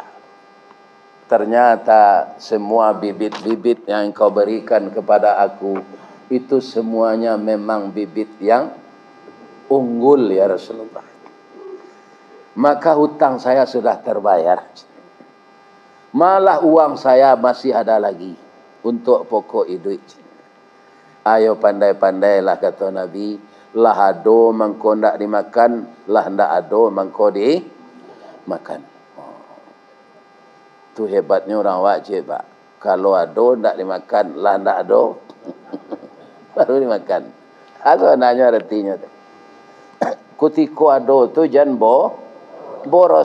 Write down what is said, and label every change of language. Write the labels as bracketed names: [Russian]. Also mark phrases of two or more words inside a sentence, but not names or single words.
[Indonesian] Ternyata semua bibit-bibit yang kau berikan kepada aku, itu semuanya memang bibit yang unggul [Arabic] يا رسول الله. [Indonesian] Maka hutang saya sudah terbayar. Malah uang saya masih ada lagi untuk pokok hidup. Ayo pandai-pandailah kata Nabi, [Minangkabau] lah ado mangko ndak dimakan, lah ndak ado mangko dimakan. [Indonesian] Itu hebatnya orang wajib, Pak. [Minangkabau] Kalau ado ndak dimakan, lah ndak ado baru dimakan. [Indonesian] Atau nanya artinya. [Minangkabau] Kutiko ado tu jan boros.